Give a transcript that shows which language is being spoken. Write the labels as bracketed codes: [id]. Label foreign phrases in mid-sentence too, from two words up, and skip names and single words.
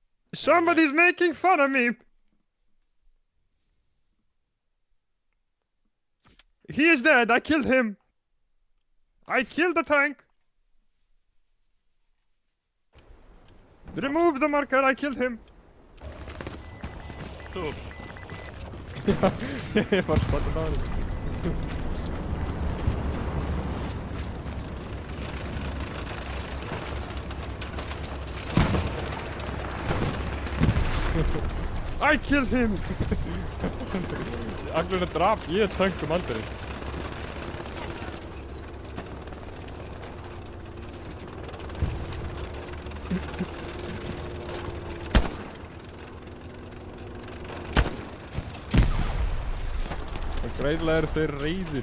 [en] Somebody's making fun of me! He is dead, I killed him! I killed the tank! Remove the marker, I killed him! [is] Þú. Ég var spotted á hann. [en] I killed him! [is] Allir drap, ég er [en] tank commanderinn. [is] Og greinilega eru þeir reiðir.